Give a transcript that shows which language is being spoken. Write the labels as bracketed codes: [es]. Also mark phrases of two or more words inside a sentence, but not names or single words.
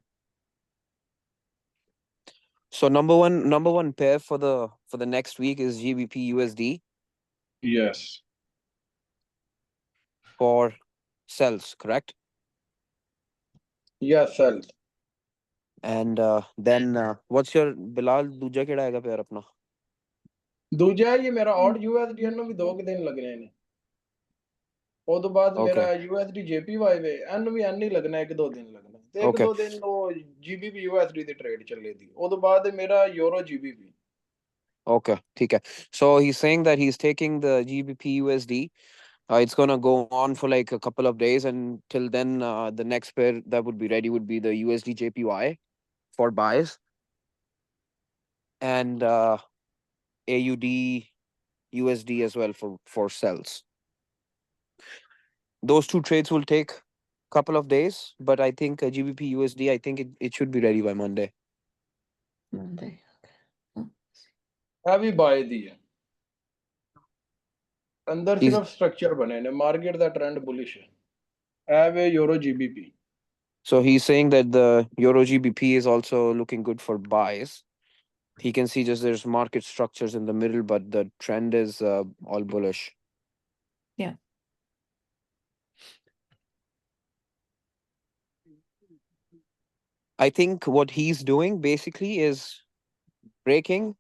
[en] So number one pair for the next week is GBP USD yes for sells, correct? yes sell And then what's your Bilal [pa] ਦੂਜਾ ਕਿਹੜਾ ਹੈਗਾ [en] pair अपना? [pa] ਦੂਜਾ ਹੀ ਮੇਰਾ ਆਡ USD ਨੂੰ ਵੀ 2 ਦਿਨ ਲੱਗਣੇ ਨੇ ਉਹ ਤੋਂ ਬਾਅਦ ਮੇਰਾ [en] Okay. [pa] USD JPY ਵੇ ਇਹਨੂੰ ਵੀ ਐਨ ਹੀ ਲੱਗਣਾ 1-2 ਦਿਨ ਲੱਗਣਾ ਤੇ [en] Okay. [pa] 1-2 ਦਿਨ ਉਹ GBP USD ਦੀ ਟ੍ਰੇਡ ਚੱਲੇਗੀ ਉਹ ਤੋਂ ਬਾਅਦ ਮੇਰਾ ਯੂਰੋ GBP Okay, ਠੀਕ ਹੈ. [en] So he's saying that he's taking the GBP USD. It's gonna go on for like a couple of days, and till then, the next pair that would be ready would be the USD JPY for buys, and AUD USD as well for sells. Those two trades will take a couple of days, but I think GBP USD, I think it should be ready by Monday. Monday. [pa] ਇਹ ਵੀ ਬਾਏ ਦੀ ਹੈ ਅੰਦਰ [en] He's [pa] ਸਿਰਫ ਸਟਰਕਚਰ ਬਣੇ ਨੇ ਮਾਰਕੀਟ ਦਾ ਟ੍ਰੈਂਡ ਬੁਲਿਸ਼ ਹੈ ਇਹ ਵੇ ਯੂਰੋ GBP [en] So he's saying that the Euro GBP is also looking good for buys. He can see just there's market structures in the middle, but the trend is all bullish. Yeah. I think what he's doing basically is breaking.